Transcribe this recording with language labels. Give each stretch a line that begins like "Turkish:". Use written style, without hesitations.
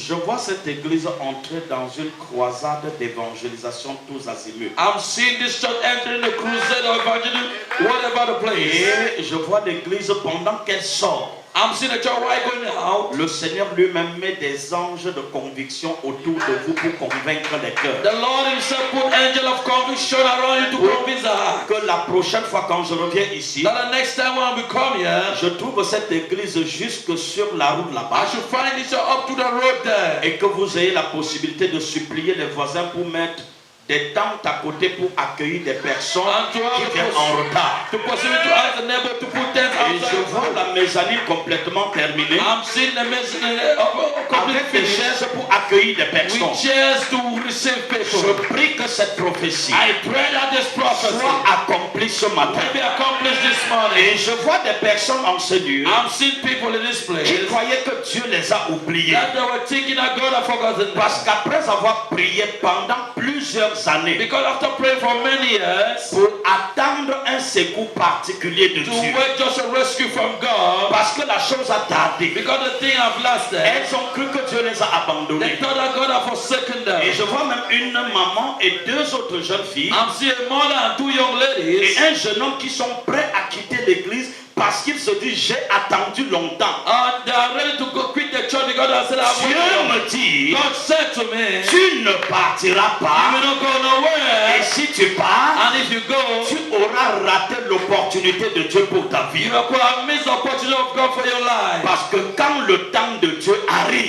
French: je vois cette église entrer dans une croisade d'évangélisation tous azimuts.
English: I'm seeing this church entering the crusade of evangelism, whatever the place.
French: Et je vois l'église pendant qu'elle sort.
English: I'm seeing the church while going out.
French: Le Seigneur lui-même met des anges de conviction autour de vous pour convaincre les cœurs.
English: The Lord himself put angel of conviction around you to convince the heart.
French: Que la prochaine fois quand je reviens ici,
English: that the next time when we come here,
French: je trouve cette église jusque sur la route là-bas.
English: I should find this up to the road there.
French: Et que vous ayez la possibilité de supplier les voisins pour mettre des tentes à côté pour accueillir des personnes qui viennent en retard.
English: To possibly to ask the neighbor to put tents outside.
French: Et je vois la mezzanine complètement terminée.
English: I'm seeing the mezzanine
French: avec des chaises pour accueillir des personnes.
English: With chairs to receive people.
French: Je prie que cette prophétie soit accomplie ce matin.
English: Be accomplished this morning.
French: Et je vois des personnes en ce lieu
English: I'm seeing people in this place
French: qui croyaient que Dieu les a oubliés.
English: That they were thinking that God had forgotten them.
French: Parce qu'après avoir prié pendant plusieurs années,
English: because after praying for many years,
French: pour attendre un secours particulier de
English: to
French: Dieu,
English: wait just a rescue from God,
French: parce que la chose a tardé,
English: because the thing have lasted,
French: elles ont cru que Dieu les a abandonnés.
English: They thought that God had forsaken them.
French: Et je vois même une maman et deux autres jeunes filles,
English: I'm seeing a mother and two young ladies,
French: et un jeune homme qui sont prêts à quitter l'église parce qu'ils se disent j'ai attendu longtemps.
English: And they are ready to go quit the church because they said
French: Dieu me dit,
English: God said to me,
French: tu ne partiras pas.
English: You will not go nowhere.
French: Et si tu pars,
English: and if you go,
French: tu auras raté l'opportunité de Dieu pour ta vie.
English: You will miss the opportunity of God for your life.
French: Parce que quand le temps de Dieu arrive,